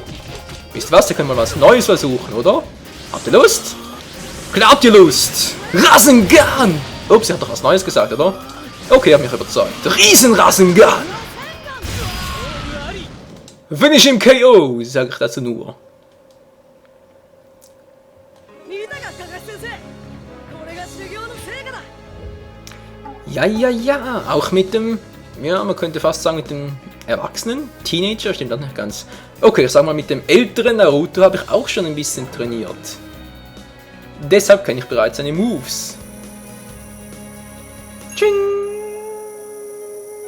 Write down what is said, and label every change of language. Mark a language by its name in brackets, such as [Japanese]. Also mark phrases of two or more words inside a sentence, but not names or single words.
[German] Wisst ihr was? Da können wir was Neues versuchen, oder? Habt ihr Lust? Klar habt ihr Lust! Rasengan! Ups, sie hat doch was Neues gesagt, oder? Okay, hab mich überzeugt. Riesen-Rasengan! Finish im KO, sag ich dazu nur. [Japanese] 見たか、カカシ先生。これが修行の成果だ。 [German] Ja, auch mit dem, ja, man könnte fast sagen mit dem Erwachsenen, Teenager, stimmt das nicht ganz. Okay, ich sag mal, mit dem älteren Naruto habe ich auch schon ein bisschen trainiert. Deshalb kenne ich bereits seine Moves. Ching! Ching!